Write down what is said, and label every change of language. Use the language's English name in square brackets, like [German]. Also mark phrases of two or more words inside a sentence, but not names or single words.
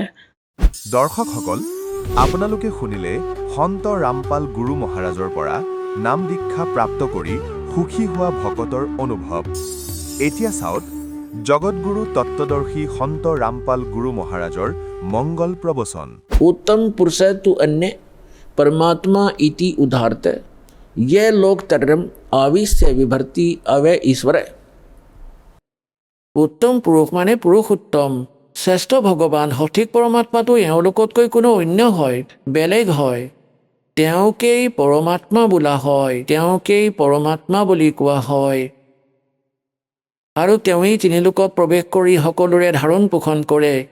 [Assamese] দৰ্শকসকল, আপোনালোকে শুনিলে সন্ত ৰামপাল গুৰু মহাৰাজৰ পৰা নাম দীক্ষা প্ৰাপ্ত কৰি সুখী হোৱা ভকতৰ অনুভৱ। এতিয়া চাওক জগতগুৰু তত্ত্বদৰ্শী সন্ত ৰামপাল গুৰু মহাৰাজৰ মংগল প্ৰবচন। [Sanskrit] उत्तम पुरुष तु अन्य परमात्मा इति उदाहरत ये लोक तरम आविश्य विभर्ति अवय ईश्वर। [Assamese] উত্তম পুৰুষ মানে পুৰুষ উত্তম, শ্ৰেষ্ঠ ভগৱান, সঠিক পৰমাত্মাটো এওঁলোকতকৈ কোনো অন্য হয়, বেলেগ হয়। তেওঁকেই পৰমাত্মা বোলা হয়, তেওঁকেই পৰমাত্মা বুলি কোৱা হয়। আৰু তেওঁৱেই তিনিলোকত প্ৰৱেশ কৰি সকলোৰে ধাৰণ পোষণ কৰে।